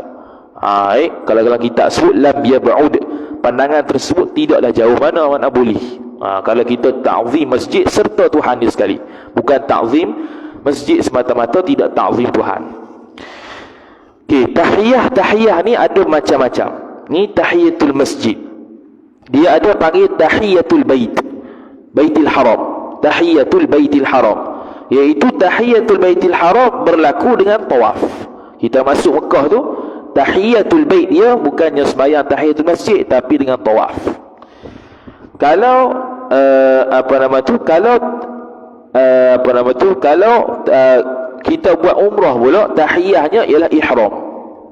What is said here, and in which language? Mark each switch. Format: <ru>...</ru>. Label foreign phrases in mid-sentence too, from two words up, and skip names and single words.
<ms>Kalau kita sebut</ms> <ar>لم يبعد,</ar> <ms>pandangan tersebut tidaklah jauh mana boleh. Kalau kita ta'zim masjid serta Tuhan dia sekali, bukan ta'zim masjid semata-mata, tidak ta'zim Tuhan. Okey, tahiyah ni ada macam-macam. Ni</ms> <ar>تحية المسجد.</ar> <ms>Dia ada panggil</ms> <ar>تحية البيت الحرام. تحية البيت الحرام,</ar> <ms>iaitu</ms> <ar>تحية البيت الحرام</ar> <ms>berlaku dengan tawaf. Kita masuk Mekah tu,</ms> <ar>تحية البيت</ar> <ms>dia bukannya sembahyang</ms> <ar>تحية المسجد,</ar> <ms>tapi dengan tawaf. Kalau kalau kita buat umrah pula, tahiyahnya ialah ihram.</ms>